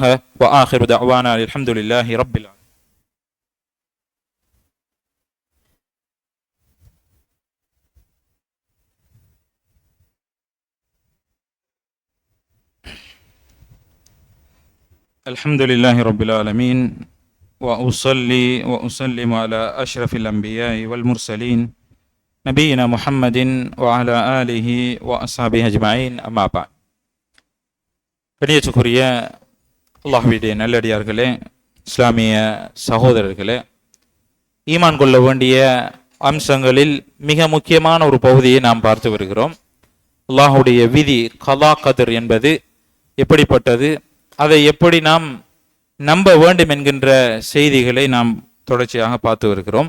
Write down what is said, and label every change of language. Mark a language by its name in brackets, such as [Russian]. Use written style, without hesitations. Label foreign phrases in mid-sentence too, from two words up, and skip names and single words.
[Arabic] وآخر دعوانا الحمد لله رب العالمين. الحمد لله رب العالمين. وأصلي وأسلم على أشرف الأنبياء والمرسلين نبينا محمد وعلى آله وأصحابه أجمعين أما بعد. [Tamil] கண்ணியத்துக்குரிய அல்லாஹ்வுடைய நல்லடியார்களே, இஸ்லாமிய சகோதரர்களே, ஈமான் கொள்ள வேண்டிய அம்சங்களில் மிக முக்கியமான ஒரு பகுதியை நாம் பார்த்து வருகிறோம். அல்லாஹ்வுடைய விதி [Arabic] قضاء قدر [Tamil] என்பது எப்படிப்பட்டது, அதை எப்படி நாம் நம்ப வேண்டும் என்கின்ற செய்திகளை நாம் தொடர்ச்சியாக பார்த்து வருகிறோம்.